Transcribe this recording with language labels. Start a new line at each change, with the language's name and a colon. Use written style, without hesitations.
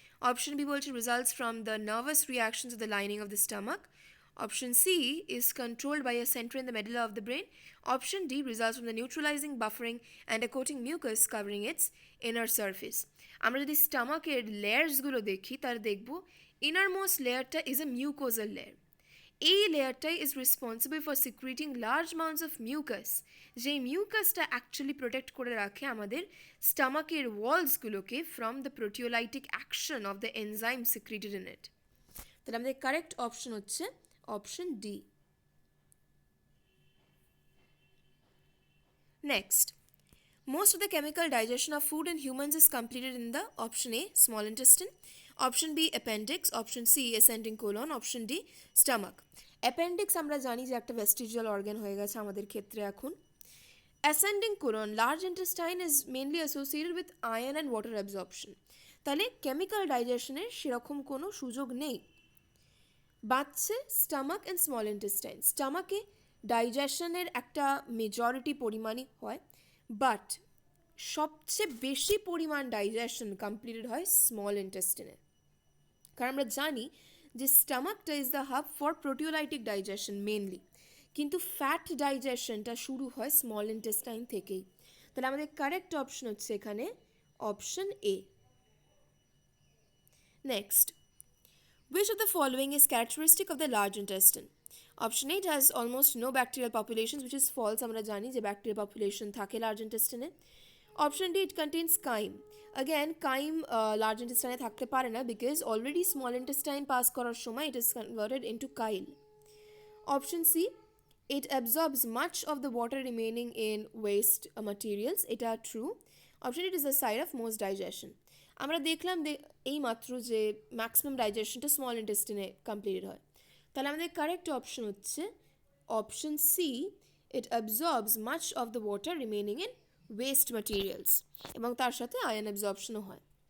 English: Option B বলছে results from the nervous reactions of the lining of the stomach. Option C is controlled by a center in the medulla of the brain. Option D results from the neutralizing, buffering and a coating mucus covering its inner surface.
Bangla: আমরা যদি স্টামাকের লেয়ার্সগুলো দেখি তাহলে দেখব innermost লেয়ারটা
English: is a mucosal layer.
Bangla: এই লেয়ারটাই
English: is responsible for secreting large amounts of mucus,
Bangla: যেই মিউকাসটা
English: actually protect
Bangla: করে রাখে আমাদের স্টামাকের ওয়ালসগুলোকে
English: From the proteolytic action of the enzyme secreted in it.
Bangla: তাহলে আমাদের কারেক্ট অপশন হচ্ছে option D.
English: Next, most of the chemical digestion of food in humans is completed in the option A small intestine, option B appendix, option C ascending colon, option D stomach.
Bangla: appendix আমরা জানি যে একটা vestigial organ হয়ে গেছে আমাদের ক্ষেত্রে এখন।
English: ascending colon, large intestine is mainly associated with iron and water absorption,
Bangla: তাহলে কেমিক্যাল ডাইজেশনের সেরকম কোনো সুযোগ নেই। বাচ্চে স্টামাক অ্যান্ড স্মল ইন্টেস্টাইন, স্টামাকে ডাইজেশনের একটা মেজরিটি পরিমাণই হয়, বাট সবচেয়ে বেশি পরিমাণ ডাইজেশন কমপ্লিটেড হয় স্মল ইন্টেস্টিনে, কারণ আমরা জানি যে স্টামাকটা
English: is the hub for proteolytic digestion mainly,
Bangla: কিন্তু ফ্যাট ডাইজেশনটা শুরু হয় স্মল ইন্টেস্টাইন থেকেই। তাহলে আমাদের কারেক্ট অপশন হচ্ছে এখানে option A.
English: Next, which of the following is characteristic of the large intestine? Option A, it has almost no bacterial populations, which is false.
Bangla: আমরা জানি যে ব্যাকটেরিয়া পপুলেশন থাকে লার্জ ইন্টেস্টিনে। অপশন ডি,
English: It contains chyme.
Bangla: Again Qayyim large ইন্টেস্টাইনে থাকতে পারে না, because already small intestine pass করার সময়
English: It is converted into chyle. Option C, it absorbs much of the water remaining in waste materials.
Bangla: এটা true.
English: Option D, it is the site of most digestion.
Bangla: আমরা দেখলাম এই মাত্র যে maximum ডাইজেশনটা small ইন্টেস্টিনে completed হয়, তাহলে আমাদের কারেক্ট অপশন হচ্ছে option C,
English: it absorbs much of the water remaining in waste materials,
Bangla: এবং তার সাথে আয়ন অ্যাবজর্পশনও হয়।